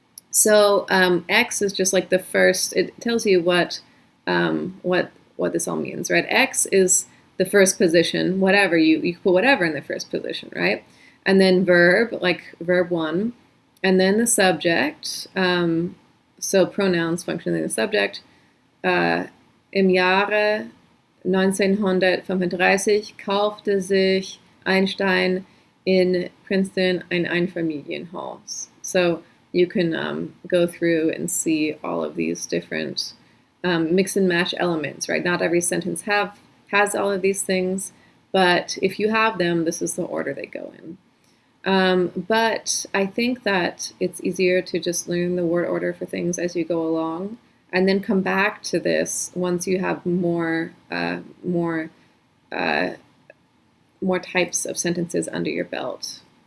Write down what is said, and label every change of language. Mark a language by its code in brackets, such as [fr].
[en] So X is just like the first, it tells you what this all means, right? X is the first position, whatever, you put whatever in the first position, right? And then verb, like verb 1, and then the subject, so pronouns functioning in the subject. [de] Im Jahre 1935 kaufte sich Einstein in Princeton ein Einfamilienhaus. [en] So you can go through and see all of these different mix and match elements, right? Not every sentence has all of these things, but if you have them, this is the order they go in. But I think that it's easier to just learn the word order for things as you go along, and then come back to this once you have more types of sentences under your belt.